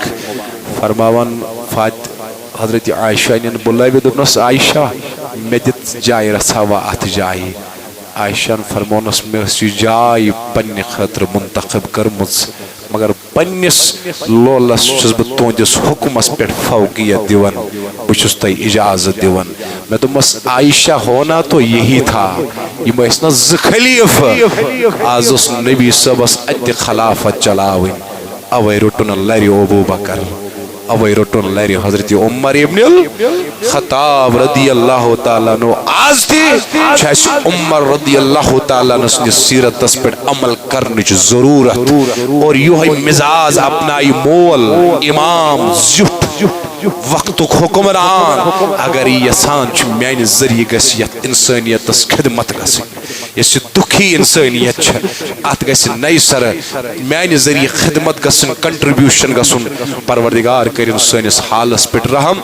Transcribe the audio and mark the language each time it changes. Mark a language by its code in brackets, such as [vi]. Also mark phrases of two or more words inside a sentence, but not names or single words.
[ks] فرماون حضرت عائشہ نِن بُلٲوِتھ دوٚپنس عائشہ مےٚ دِژ جاے رژھا وا اتھ جایہِ، عائشہ فرمونس مےٚ ٲس یہِ جاے پننہِ خٲطرٕ منتخب کٔرمٕژ، مگر پننس لولس چھُس بہٕ تُہنٛدِس حُکمس پٮ۪ٹھ فوقیت دِوان، بہٕ چھُس تۄہہِ اجازت دِوان۔ مےٚ دوٚپمس [ur] عائشہ ہونا تو یہی تھا، [ks] یِم ٲسۍ نہ 2 خلیفہٕ، آز اوس نبی صٲبس اتہِ خلافت چلاوٕنۍ، اوے روٚٹُن لرِ ابوبکر، اوے روٚٹُن لرِ حضرت عمر ابن الخطاب [ar] رضی اللہ تعالیٰ عنہ۔ [ks] آز تہِ چھِ اسہِ عمر [ar] رضی اللہ تعالیٰ عنہ [ks] سٕنٛدِس سیرتس پٮ۪ٹھ عمل کرنٕچ ضروٗرت، اور یِہوے مزاج اپنایہِ مول امام زیُٹھ وقتُک حُکمران اگر یہِ یژھان چھُ میانہِ ذٔریعہٕ گژھِ یتھ انسٲنیتس خدمت گژھٕنۍ، یۄس یہِ دُکھی انسٲنیت چھِ اتھ گژھِ نَیہِ سرٕ میانہِ ذٔریعہٕ خدمت گژھٕنۍ، کنٹربیوشن گژھُن، پروردگار کٔرِن سٲنِس حالس پٮ۪ٹھ رحم۔